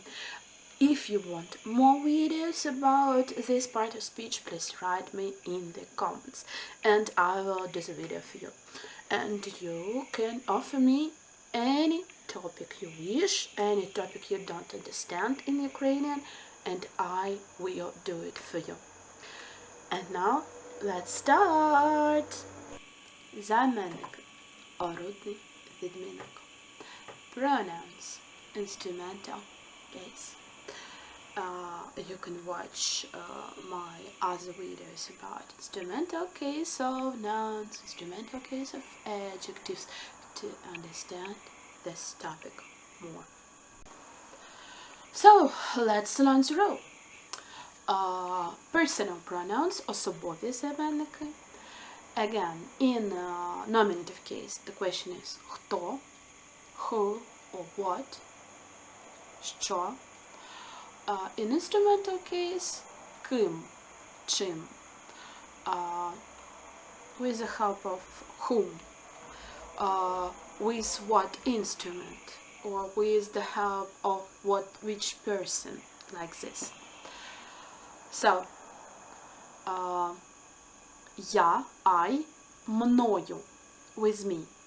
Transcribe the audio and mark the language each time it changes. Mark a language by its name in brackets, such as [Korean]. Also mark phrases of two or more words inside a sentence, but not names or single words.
[English] If you want more videos about this part of speech, please write me in the comments and I will do the video for you. And you can offer me any topic you wish, any topic you don't understand in Ukrainian, and I will do it for you. And now, let's start! [Ukrainian] Займенник, орудний відмінок. [English] Pronouns, instrumental case. You can watch my other videos about instrumental case of nouns, instrumental case of adjectives to understand this topic more. So, let's learn the rule. Personal pronouns, [Ukrainian] особові займенники. [English] Again, in nominative case, the question is хто, who or what, що. In instrumental case, [Ukrainian] ким, чим, [English] with the help of whom, with what instrument, or with the help of which person, like this. So, я, I, мною, with me.